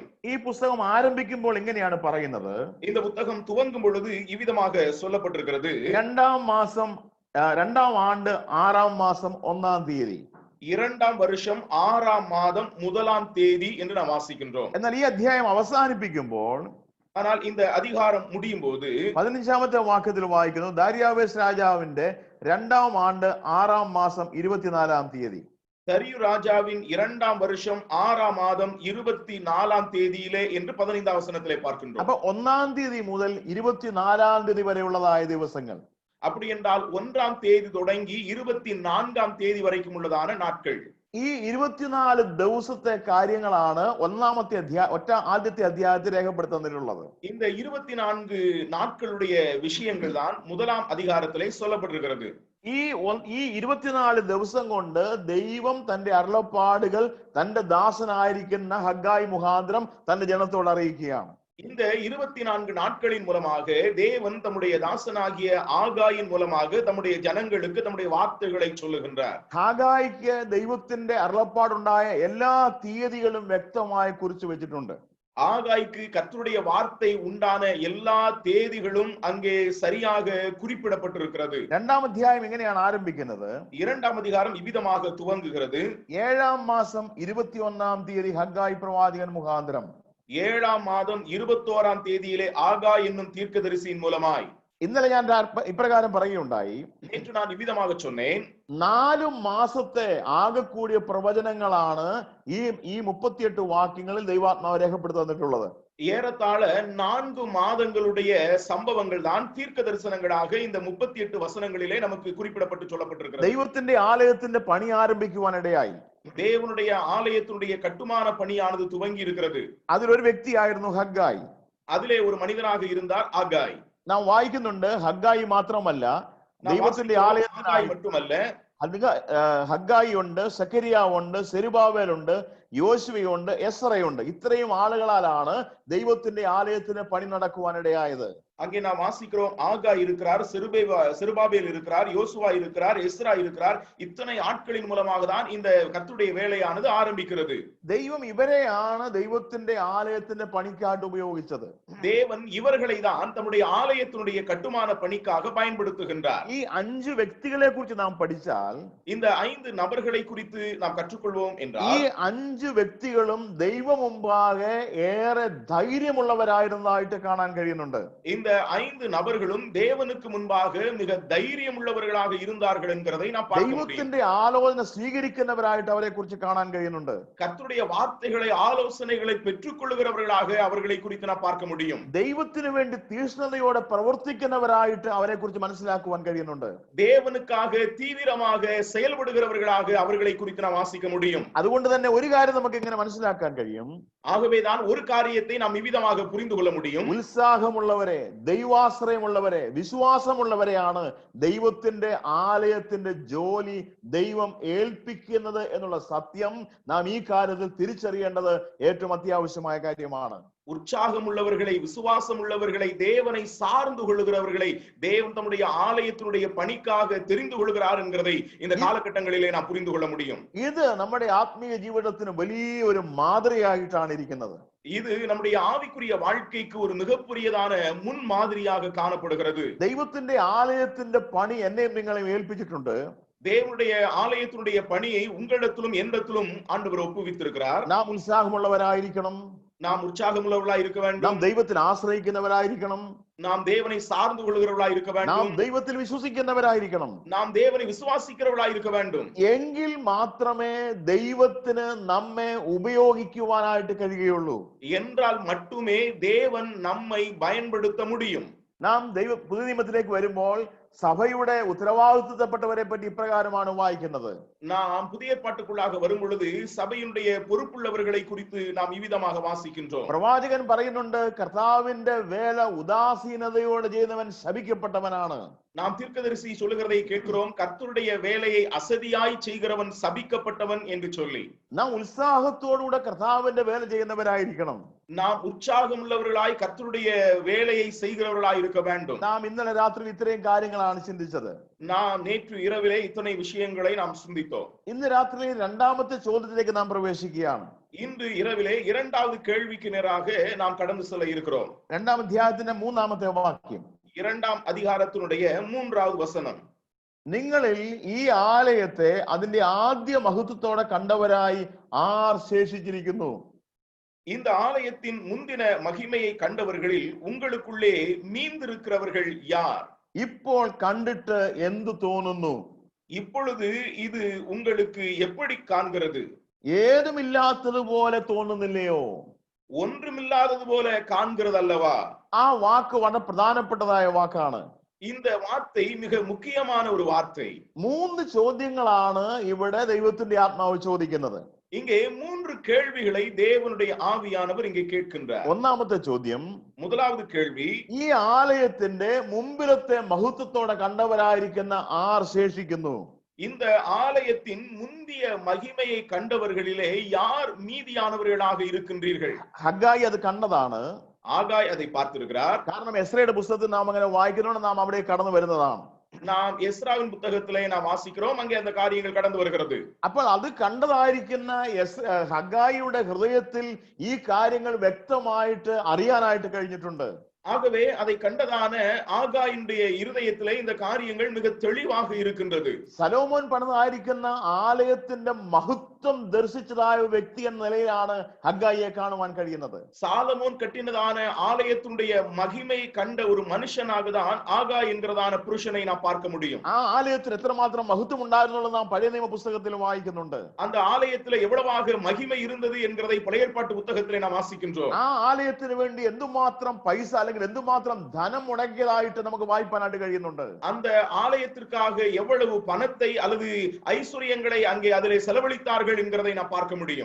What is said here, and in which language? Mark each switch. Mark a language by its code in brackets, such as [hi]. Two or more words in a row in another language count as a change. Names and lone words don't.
[ml] ഈ പുസ്തകം ആരംഭിക്കുമ്പോൾ ഇങ്ങനെയാണ് പറയുന്നത്. [ta] இந்த புத்தகம் துவங்கும் பொழுது இவ்விதமாக சொல்லப்பட்டிருக்கிறது. [ml] രണ്ടാം ആണ്ട് 6ാം മാസം 1ാം തീയതി, [ta] 2ാം வருஷம் 6ാം மாதம் 1ാം தேதி என்று நாம் வாசிக்கின்றோம். [ml] എന്നാൽ ഈ അധ്യായം അവസാനിപ്പിക്കുമ്പോൾ, [ta] ஆனால் இந்த அதிகாரம் முடியும் போது [ml] 15ാമത്തെ വാക്യത്തിൽ വായിക്കുന്നു, ദാരിയാവേസ് രാജാവിന്റെ 2ാം ആണ്ട് 6ാം മാസം 24ാം തീയതി. [ta] தரியு ராஜாவின் 2ாம் வருஷம் 6ாம் மாதம் 24ாம் தேதியிலே என்று 15ாம் வசனத்திலே பார்க்கின்றோம். [ml] അപ്പൊ 1ാം തീയതി മുതൽ 24ാം തീയതി വരെയുള്ളതായ ദിവസങ്ങൾ. [ta] அப்படி என்றால் 1ാം தேதி தொடங்கி 24ാം தேதி வரைக்கும் உள்ளதான நாட்கள். [ml] ഈ 24 ദിവസത്തെ കാര്യങ്ങളാണ് ആദ്യത്തെ അധ്യായത്തിൽ രേഖപ്പെടുത്തുന്നതിലുള്ളത്. [ta] இந்த 24 நாட்களுடைய விஷயங்கள் தான் 1ാം அதிகாரத்திலே சொல்லப்பட்டிருக்கிறது. [ml] ഈ 24 ദിവസം കൊണ്ട് ദൈവം തന്റെ അരുളപ്പാടുകൾ തന്റെ ദാസനായിരിക്കുന്ന ഹഗ്ഗായി മുഖാന്തരം തന്റെ ജനത്തോട് അറിയിക്കുകയാണ്. [ta] இந்த 24 நாட்களின் மூலமாக தேவன் தம்முடைய தாசனாகிய ஆகாயின் மூலமாக தம்முடைய ஜனங்களுக்கு தம்முடைய வார்த்தைகளை சொல்லுகின்றார். [ml] ഹാഗായിക്ക് ദൈവത്തിന്റെ അരുളപ്പാടുണ്ടായ എല്ലാ തീയതികളും വ്യക്തമായി കുറിച്ചു വെച്ചിട്ടുണ്ട്. [ta] ஆகாய்க்கு கர்த்தருடைய வார்த்தை உண்டான எல்லா தேதிகளும் அங்கே சரியாக குறிப்பிடப்பட்டிருக்கிறது. [ml] 2ാം അധ്യായം ഇങ്ങനെയാണ് ആരംഭിക്കുന്നത്. [ta] 2ാം அதிகாரம் இவ்விதமாக துவங்குகிறது. [ml] 7ാം മാസം 21ാം തീയതി ഹഗ്ഗായി പ്രവാചകൻ മുഖാന്തരം, [ta] 7ാം மாதம் 21ാം தேதியிலே ஆகாய் என்னும் தீர்க்கதரிசியின் மூலமாய். [ml] ഇന്നലെ ഞാൻ ഇപ്രകാരം പറയുകയുണ്ടായി, [ta] நேற்று நான் இவ்விதமாக சொன்னேன், [ml] 4 മാസത്തെ ആകെ കൂടിയ പ്രവചനങ്ങളാണ് ഈ 38 വാക്യങ്ങളിൽ ദൈവാത്മാവ് രേഖപ്പെടുത്തി തന്നിട്ടുള്ളത്. [ta] ஏறத்தாழ 4 மாதங்களுடைய சம்பவங்கள் தான் தீர்க்க தரிசனங்களாக இந்த 38 வசனங்களிலே நமக்கு குறிப்பிடப்பட்டு சொல்லப்பட்டிருக்கிறது. [ml] ദൈവത്തിന്റെ ആലയത്തിന്റെ പണി ആരംഭിക്കുവാനിടയായി. [ta] தேவனுடைய ஆலயத்தினுடைய கட்டுமான பணியானது துவங்கி இருக்கிறது. [ml] അതിലൊരു വ്യക്തിയായിരുന്നു ഹഗ്ഗായി. [ta] அதிலே ஒரு மனிதனாக இருந்தார் ஆகாய். [ml] നാം വായിക്കുന്നുണ്ട്, ഹഗ്ഗായി മാത്രമല്ല, ദൈവത്തിന്റെ ആലയത്തിനായി [ta] மட்டுமல்ல, [ml] ഹഗ്ഗായി ഉണ്ട്, സെക്കരിയാവ് ഉണ്ട്, സെരുബാബേൽ ഉണ്ട്, യോശുവയുണ്ട്, എസ്രയുണ്ട്. ഇത്രയും ആളുകളാലാണ് ദൈവത്തിന്റെ ആലയത്തിന് പണി നടക്കുവാനിടയായത്. [ta] அங்கே நாம் வாசிக்கிறோம், ஆகாய் இருக்கிறார், செருபாபேல் இருக்கிறார், யோசுவா இருக்கிறார், எஸ்ரா இருக்கிறார். இத்தனை ஆட்களின் மூலமாக தான் இந்த கர்த்தருடைய வேலையானது ஆரம்பிக்கிறது. [ml] ദൈവം ഇവരെയാണ് ദൈവത്തിന്റെ ആലയത്തിന്റെ പണിക്കായിട്ട് ഉപയോഗിച്ചത്. [ta] தேவன் இவர்களை தான் தம்முடைய ஆலயத்தினுடைய கட்டுமான பணிக்காக பயன்படுத்துகின்றார். [ml] ഈ 5 വ്യക്തികളെ കുറിച്ച് നാം പഠിച്ചാൽ, [ta] இந்த 5 நபர்களை குறித்து நாம் கற்றுக்கொள்வோம் [ml] ഈ [ta] என்றால், [ml] 5 5 വ്യക്തികളും ദൈവം മുമ്പാകെ ഏറെ ധൈര്യമുള്ളവരായിരുന്നതായിട്ട് കാണാൻ കഴിയുന്നുണ്ട്. [ta] இந்த 5 நபர்களும் தேவனுக்கு முன்பாக மிக தைரியம் உள்ளவர்களாக இருந்தார்கள் என்கிறதை நாம் பார்க்க முடியும். [ml] ദൈവത്തിന്റെ ആലോചന സ്വീകരിക്കുന്നവരായിട്ട് അവരെ കുറിച്ച് കാണാൻ കഴിയുന്നുണ്ട്. [ta] கர்த்தருடைய வார்த்தைகளை ஆலோசனைகளை பெற்றுக்கொள்கிறவர்களாக அவர்களை குறித்து நாம் பார்க்க முடியும். [ml] ദൈവത്തിന് വേണ്ടി തീക്ഷ്ണതയോടെ പ്രവർത്തിക്കുന്നവരായിട്ട് അവരെ കുറിച്ച് മനസ്സിലാക്കുവാൻ കഴിയുന്നുണ്ട്. [ta] தேவனுக்காக தீவிரமாக செயல்படுகிறவர்களாக அவர்களை குறித்து நாம் வாசிக்க முடியும். [ml] അതുകൊണ്ട് തന്നെ ഒരു കാര്യം നമുക്ക് ഇങ്ങനെ മനസ്സിലാക്കാൻ കഴിയും. [ta] ஆகவேதான் ஒரு காரியத்தை நாம் இவ்விதமாக புரிந்து கொள்ள முடியும். [ml] ഉത്സാഹമുള്ളവരെ, ദൈവാശ്രയമുള്ളവരെ, വിശ്വാസമുള്ളവരെയാണ് ദൈവത്തിന്റെ ആലയത്തിന്റെ ജോലി ദൈവം ഏൽപ്പിക്കുന്നത് എന്നുള്ള സത്യം നാം ഈ കാര്യത്തിൽ തിരിച്ചറിയേണ്ടത് ഏറ്റവും അത്യാവശ്യമായ കാര്യമാണ്. [ta] உற்சாகம் உள்ளவர்களை, விசுவாசம் உள்ளவர்களை, தேவனை சார்ந்து கொள்ளுகிறவர்களை தேவன் தம்முடைய ஆலயத்தினுடைய பணிக்காக தெரிந்து கொள்கிறார் என்கிறதை இந்த காலகட்டங்களிலே நாம் புரிந்து கொள்ள முடியும். [ml] ഇത് നമ്മുടെ ആത്മീയ ജീവിതത്തിന് വലിയൊരു മാതൃകയായിട്ടാണ് ഇരിക്കുന്നത്. [ta] இது நம்முடைய ஆவிக்குரிய வாழ்க்கைக்கு ஒரு மிகப்பெரியதான முன் மாதிரியாக காணப்படுகிறது. [ml] ദൈവത്തിന്റെ ആലയത്തിന്റെ പണി എന്നെയും നിങ്ങളെയും ഏൽപ്പിച്ചിട്ടുണ്ട്. [ta] தேவனுடைய ஆலயத்தினுடைய பணியை உங்களிடத்திலும் என்னிடத்திலும் ஆண்டவர் ஒப்புவித்திருக்கிறார். [ml] നാം ഉത്സാഹമുള്ളവരായിരിക്കണം. [ta] நாம் உற்சாகமுள்ளவர்களாய் இருக்க வேண்டும். [ml] നാം ദൈവത്തിൽ ആശ്രയിക്കുന്നവരായിരിക്കണം. [ta] நாம் தேவனை சார்ந்து கொள்கிறவர்களாய் இருக்க வேண்டும். [ml] നാം ദൈവത്തിൽ വിശ്വസിക്കുന്നവരായിരിക്കണം. [ta] நாம் தேவனை விசுவாசிக்கிறவர்களாய் இருக்க வேண்டும். [ml] എങ്കിൽ മാത്രമേ ദൈവത്തിന് നമ്മെ ഉപയോഗിക്കുവാനായിട്ട് കഴിയുകയുള്ളൂ. [ta] என்றால் மட்டுமே தேவன் நம்மை பயன்படுத்த முடியும். [ml] നാം പുതിയ നിയമത്തിലേക്ക് വരുമ്പോൾ സഭയുടെ ഉത്തരവാദിത്തപ്പെട്ടവരെ പറ്റി ഇപ്രകാരമാണ് വായിക്കുന്നത്. [ta] நாம் புதிய ஏற்பாட்டுக்குள்ளாக வரும் பொழுது சபையினுடைய பொறுப்புள்ளவர்களை குறித்து நாம் இவ்விதமாக வாசிக்கின்றோம். [ml] പ്രവാചകൻ പറയുന്നുണ്ട്, കർത്താവിന്റെ വേല ഉദാസീനതയോടെ ചെയ്യുന്നവൻ ശപിക്കപ്പെട്ടവനാണ്. [ta] நாம் தீர்க்கதரிசி சொல்லுகிறதை கேட்கிறோம், கர்த்தருடைய வேலையை அசதியாய் செய்கிறவன் சபிக்கப்பட்டவன் என்று சொல்லி. [ml] നാം ഉത്സാഹത്തോടുകൂടെ കർത്താവിന്റെ വേല ചെയ്യുന്നവരായിരിക്കണം. [ta] நாம் உற்சாகம் உள்ளவர்களாய் கர்த்தருடைய வேலையை செய்கிறவர்களாய் இருக்க வேண்டும். [ml] നാം ഇന്നലെ രാത്രി ഇത്രയും കാര്യങ്ങളാണ് ചിന്തിച്ചത്. [ta] நாம் நேற்று இரவிலே இத்தனை விஷயங்களை நாம் சிந்தித்தோம். [ml] ഇന്ന് രാത്രി രണ്ടാമത്തെ ചോദ്യത്തിലേക്ക് നാം പ്രവേശിക്കുകയാണ്. [ta] இன்று இரவிலே இரண்டாவது கேள்விக்கு நேராக நாம் கடந்து செல்ல இருக்கிறோம். [ml] 2-ാം അധ്യായത്തിന്റെ 3-ാമത്തെ വാക്യം, [ta] 2ஆம் அதிகாரத்தினுடைய 3வது வசனம். [ml] നിങ്ങളിൽ ഈ ആലയത്തെ അതിന്റെ ആദ്യ മഹത്വത്തോടെ കണ്ടവരായി ആർ ശേഷിച്ചിരിക്കുന്നു? [ta] இந்த ஆலயத்தின் முந்தின மகிமையை கண்டவர்களில் உங்களுக்குள்ளே மீந்திருக்கிறவர்கள் யார்? [ml] ഇപ്പോൾ കണ്ടിട്ട് എന്തു തോന്നുന്നു? [ta] இப்பொழுது இது உங்களுக்கு எப்படி காண்கிறது? [ml] ഏതുമില്ലാത്തതുപോലെ തോന്നുന്നില്ലയോ? [ta] ஒன்றுமில்லாதது போல காண்கிறது அல்லவா? [ml] ആ വാക്ക് വളരെ പ്രധാനപ്പെട്ടതായ വാക്കാണ്. [ta] இந்த வார்த்தை மிக முக்கியமான ஒரு வார்த்தை. [ml] 3 ചോദ്യങ്ങളാണ് ഇവിടെ ദൈവത്തിന്റെ ആത്മാവ് ചോദിക്കുന്നത്. [ta] இங்கே 3 கேள்விகளை தேவனுடைய ஆவியானவர் இங்கே கேட்கின்றார். [ml] ഒന്നാമത്തെ ചോദ്യം, [ta] முதலாவது கேள்வி, [ml] ഈ ആലയത്തിന്റെ മുമ്പിലത്തെ മഹത്വത്തോടെ കണ്ടവരായിരിക്കുന്ന ആർ ശേഷിക്കുന്നു? [ta] இந்த ஆலயத்தின் முந்திய மகிமையை கண்டவர்களிலே யார் மீதியானவர்களாக இருக்கின்றீர்கள்? [ml] ഹഗ്ഗായി അത് കണ്ടതാണ്. [ta] ஆகாய் அதை பார்த்திருக்கிறார். [ml] കാരണം എസ്രയുടെ പുസ്തകത്തിൽ നാം അങ്ങനെ വായിക്കുന്നതുകൊണ്ട് നാം അവിടെ കടന്നു വരുന്നതാണ്. [ta] நாம் எஸ்ராவின் புத்தகத்திலே நாம் வாசிக்கிறோம், அங்கே அந்த காரியங்கள் கடந்து வருகிறது. [ml] അപ്പോൾ അത് കണ്ടതായിരിക്കുന്ന ഹഗ്ഗായിയുടെ ഹൃദയത്തിൽ ഈ കാര്യങ്ങൾ വ്യക്തമായിട്ട് അറിയാനായിട്ട് കഴിഞ്ഞിട്ടുണ്ട്. [ta] ஆகவே அதை கண்டதான ஆகாயினுடைய இருதயத்திலே இந்த காரியங்கள் மிக தெளிவாக இருக்கின்றது. [ml] സലോമോൻ പണിതായിരിക്കുന്ന ആലയത്തിന്റെ മഹത്വം ദർശിച്ചതായ വ്യക്തി എന്ന നിലയിലാണ് ഹഗ്ഗായിയെ കാണുവാൻ കഴിയുന്നത്. [ta] சாலமோன் கட்டினதான ஆலயத்தினுடைய மகிமை கண்ட ஒரு மனுஷனாக தான் ஆகாய் என்கிறதான புருஷனை நாம் பார்க்க முடியும். [ml] ആ ആലയത്തിന് എത്രമാത്രം മഹത്വം ഉണ്ടായിരുന്നുള്ളത് നാം പഴയ നിയമ പുസ്തകത്തിൽ വായിക്കുന്നുണ്ട്. [ta] அந்த ஆலயத்திலே எவ்வளவாக மகிமை இருந்தது என்கிறதை பழைய ஏற்பாட்டு புத்தகத்திலே நாம் வாசிக்கின்றோம். [ml] ആ ആലയത്തിന് വേണ്ടി എന്തുമാത്രം പൈസ അല്ലെങ്കിൽ എന്തുമാത്രം ധനം മുടക്കിയതായിട്ട് നമുക്ക് വായിപ്പാനായിട്ട് കഴിയുന്നുണ്ട്. [ta] அந்த ஆலயத்திற்காக எவ்வளவு பணத்தை அல்லது ஐஸ்வர்யங்களை அங்கே அதிலே செலவழித்தார்கள் என்கிறதை நாம் பார்க்க முடியும்.